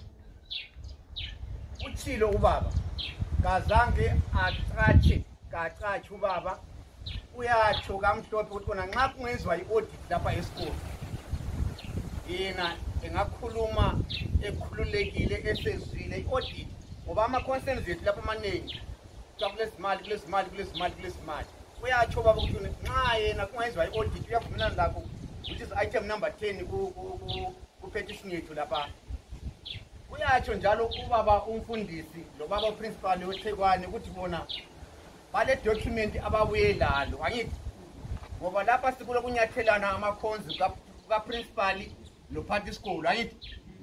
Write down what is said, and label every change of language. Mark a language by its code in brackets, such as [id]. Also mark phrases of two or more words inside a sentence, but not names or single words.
[nd] Uthilo ubaba kazange aqatshe ubaba uyatsho kamhlophe ukuthi kona nxa kungezwa i-audit lapha esikole yena engakhuluma ekhululekile esezwile i-audit ngoba ama-concerns ethu lapha amaningi kulezimali uyatsho ubaba ukuthi nxa yena kungezwa i-audit uyavumelana lakho [en] which is item number 10 [nd] ku-petition yethu lapha. Uyatsho njalo ubaba umfundisi lo baba uprincipal weThekwani ukuthi bona bale document ababuye lalo angithi ngoba lapha sikulo kunyathelana amakhonzi kaprincipal lo party school angithi